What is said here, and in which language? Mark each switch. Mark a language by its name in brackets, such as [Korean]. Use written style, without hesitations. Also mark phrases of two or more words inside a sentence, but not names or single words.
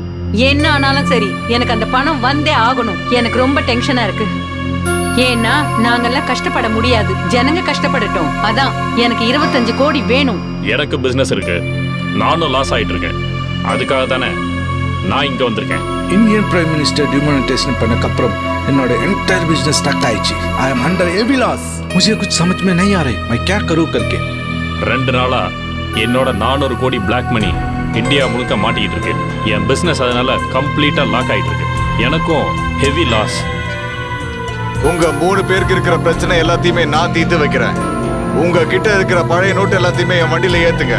[Tamil] என்ன ஆனாலும் சரி, எனக்கு அந்த பணம் வந்தே ஆகணும். எனக்கு ரொம்ப டென்ஷனா இருக்கு. ஏன்னா நாங்கெல்லாம் கஷ்டப்பட முடியாது, ஜனங்க கஷ்டப்படட்டும். அதான் எனக்கு 25 கோடி வேணும். எனக்கு பிசினஸ் இருக்கு, நானும் லாஸ் ஆயிட்டு இருக்கேன். அதுக்காக தானே நான் இங்க வந்திருக்கேன். [English] Indian Prime Minister demonetization [Tamil] பண்ணக்கு அப்புறம் என்னோட [English] entire business stuck [Tamil] ஆயிடுச்சு. [English] I am under heavy loss. [Hindi] मुझे कुछ समझ में नहीं आ रही मैं क्या करूं करके. [Tamil] 2 நாளா என்னோட 400 கோடி [English] black money [Tamil] இந்தியா முழுக்க மாட்டிக்கிட்டு இருக்கு. என் பிசினஸ் அதனால கம்ப்ளீட்டா லாக் ஆயிட்டு இருக்கு. எனக்கும் [English] heavy loss. [Tamil] உங்க 3 பேருக்கு இருக்கிற பிரச்சனை எல்லாத்தையுமே நான் தீர்த்து வைக்கிறேன். உங்க கிட்ட இருக்கிற பழைய நோட்டு எல்லாத்தையுமே என் வண்டியில ஏத்துங்க.